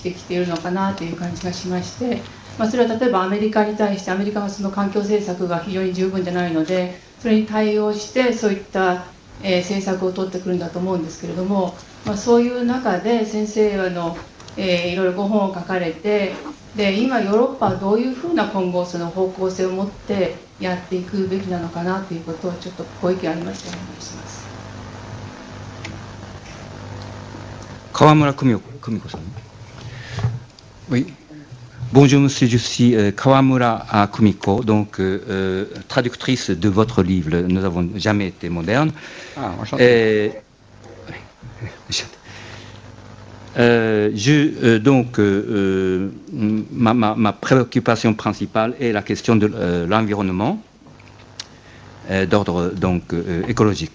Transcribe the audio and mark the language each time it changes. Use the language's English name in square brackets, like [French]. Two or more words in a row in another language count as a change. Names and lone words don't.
[Japanese] てきているのかなという感じがしまして、それは例えばアメリカに対してアメリカのその環境政策が非常に十分じゃないのでそれに対応してそういった、政策を取ってくるんだと思うんですけれども、そういう中で先生はいろいろご本を書かれて、で今ヨーロッパはどういうふうな今後その方向性を持ってやっていくべきなのかなということをちょっとご意見ありましたらお願いします。川村久美子さん。 [French] Oui. Bonjour monsieur, je suis Kawamura Kumiko, donc traductrice de votre livre « Nous n'avons jamais été modernes ». Ah, enchanté. Ma préoccupation principale est la question de l'environnement d'ordre écologique.